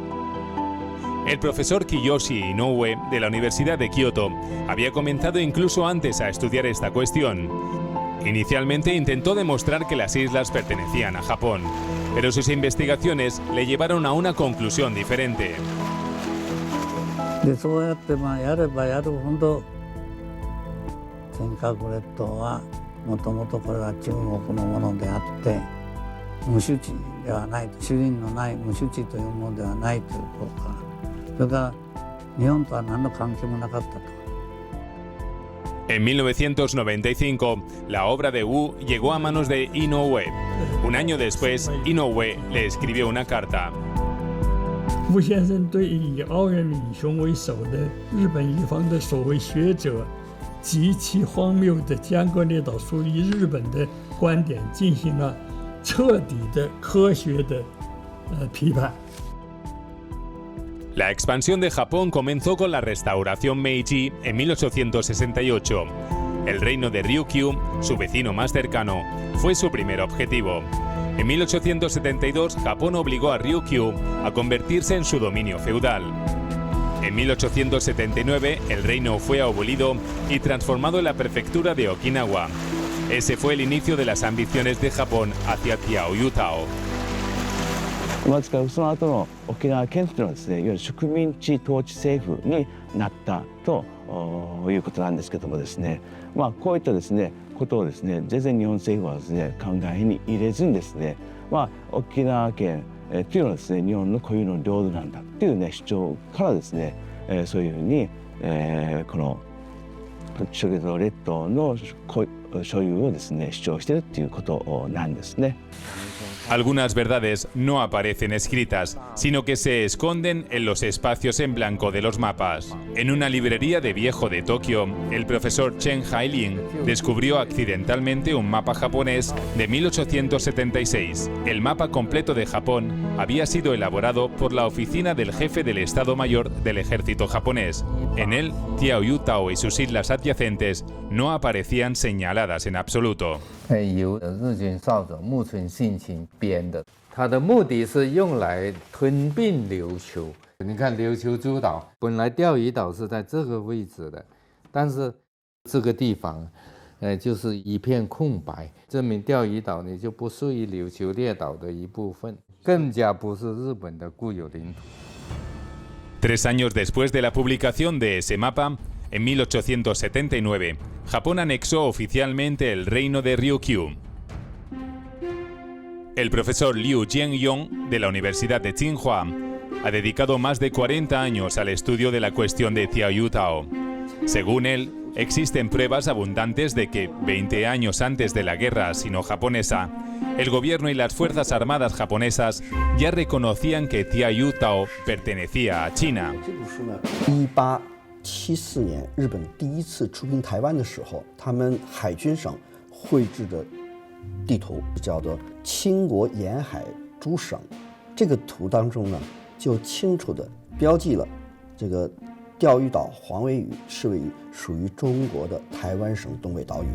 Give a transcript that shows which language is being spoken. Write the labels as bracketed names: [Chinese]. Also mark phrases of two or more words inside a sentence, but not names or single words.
[Spanish] El profesor Kiyoshi Inoue, de la Universidad de Kioto, había comenzado incluso antes a estudiar esta cuestión. Inicialmente intentó demostrar que las islas pertenecían a Japón, pero sus investigaciones le llevaron a una conclusión diferente. [Japanese] 尖閣列島はもともとこれは中国のものであって無主地ではない主人のない無主地というものではないということからそれから日本とは何の関係もなかったと。 [Spanish] En 1995, la obra de Wu llegó a manos de Inoue. Un año después, Inoue le escribió una carta. [Chinese] 吴先生对以奥原敏雄为首的日本一方的所谓学者 极其荒谬的尖阁列岛属于日本的观点进行了彻底的科学的批判。 [Spanish] La expansión de Japón comenzó con la restauración Meiji en 1868. El reino de Ryukyu, su vecino más cercano, fue su primer objetivo. En 1872, Japón obligó a Ryukyu a convertirse en su dominio feudal. En 1879, el reino fue abolido y transformado en la prefectura de Okinawa. Ese fue el inicio de las ambiciones de Japón hacia Tiaoyútao. [Japanese] その後の沖縄県というのはですね、いわゆる植民地統治政府になったということなんですけどもですね、こういったですねことをですね、全然日本政府はですね考えに入れずにですね、沖縄県というのはですね日本の固有の領土なんだっていうね主張からですね、そういうふうに、この諸島列島の所有をですね主張しているっていうことなんですね。 [Spanish] Algunas verdades no aparecen escritas, sino que se esconden en los espacios en blanco de los mapas. En una librería de viejo de Tokio, el profesor Chen Hailing descubrió accidentalmente un mapa japonés de 1876. El mapa completo de Japón había sido elaborado por la oficina del jefe del Estado Mayor del Ejército japonés. En él, Tiaoyútao y sus islas adyacentes no aparecían señaladas en absoluto. [Chinese] 由日军少佐木村信清编的，它的目的是用来吞并琉球。你看琉球诸岛，本来钓鱼岛是在这个位置的，但是这个地方，就是一片空白，证明钓鱼岛呢就不属于琉球列岛的一部分，更加不是日本的固有领土。 [Spanish] 3 años después de la publicación de ese mapa, en 1879, Japón anexó oficialmente el reino de Ryukyu. El profesor Liu Jianyong, de la Universidad de Tsinghua, ha dedicado más de 40 años al estudio de la cuestión de Tiaoyútao. Según él, existen pruebas abundantes de que, 20 años antes de la guerra sino-japonesa, el gobierno y las fuerzas armadas japonesas ya reconocían que Tiaoyútao pertenecía a China. [Chinese] 1874 年，日本第一次出兵台湾的时候，他们海军省绘制的地图叫做《倾国沿海诸省》。这个图当中呢，就清楚地标记了这个钓鱼岛黄尾屿是位于属于中国的台湾省东北岛屿。